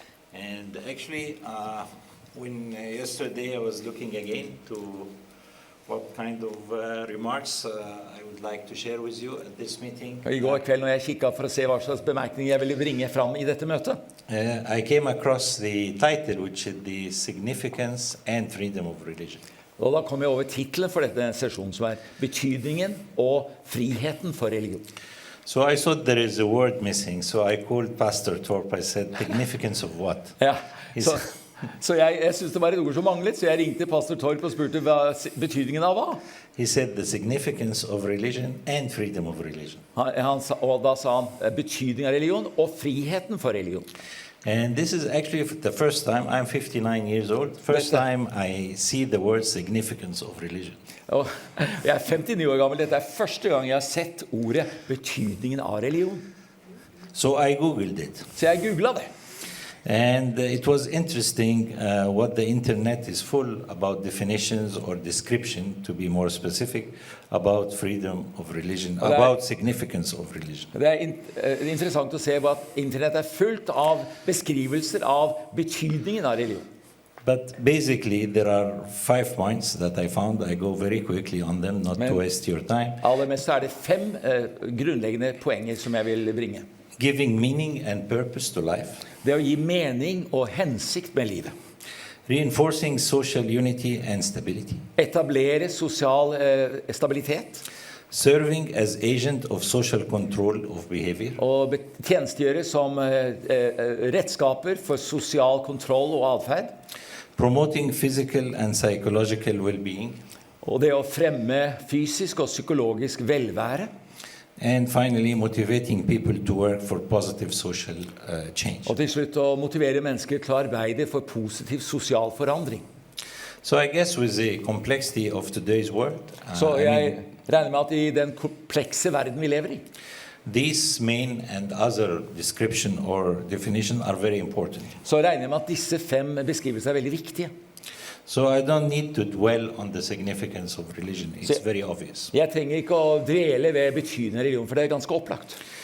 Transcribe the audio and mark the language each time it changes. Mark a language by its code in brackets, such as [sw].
[en] And actually, when yesterday I was looking again to what kind of remarks I would like to share with you at this meeting. [no] I går kveld når jeg kikket for å se hva slags bemerkninger jeg ville bringe fram I dette møtet. [en] I came across the title, which is the significance and freedom of religion. [no] Og da kom jeg over titelen for dette sesjonen, som betydningen og friheten for religion. [en] So I thought there is a word missing, so I called Pastor Torp. I said, significance of what? [no] Ja, så jeg synes det var et ord som manglet, så jeg ringte Pastor Torp og spurte betydningen av hva? [en] He said the significance of religion and freedom of religion. [no] Og da sa han betydningen av religion og friheten for religion. [en] And this is actually the first time, I'm 59 years old, first time I see the word significance of religion. [no] Og jeg 59 år gammel, dette første gang jeg har sett ordet betydningen av religion. [en] So I googled it. [no] Så jeg googlet det. [en] And it was interesting what the internet is full about definitions or description, to be more specific, about freedom of religion, about significance of religion. [no] Det interessant å se at internett fullt av beskrivelser av betydningen av religion. [en] But basically there are 5 points that I found. I go very quickly on them, not to waste your time. [no] Aller mest det 5 grunnleggende poenger som jeg vil bringe. [en] Giving meaning and purpose to life. [no] Det å gi mening og hensikt med livet. [en] Reinforcing social unity and stability. [no] Etablere sosial stabilitet. [en] Serving as agent of social control of behavior. [no] Og tjenestegjøre som redskaper for sosial kontroll og atferd. [en] Promoting physical and psychological well-being. [no] Og det å fremme fysisk og psykologisk velvære. [en] And finally, motivating people to work for positive social change. [no] Og til slutt å motivere mennesker til å arbeide for positiv sosial forandring. [en] So I guess with the complexity of today's world, [no] Så jeg regner med at I den komplekse verden vi lever I, [en] these main and other description or definition are very important. [no] Så regner jeg med at disse 5 beskrivelser veldig viktige. [en] So I don't need to dwell on the significance of religion. It's very obvious. [no] Jeg trenger ikke å dvele ved betydningen av religion, for det ganske opplagt.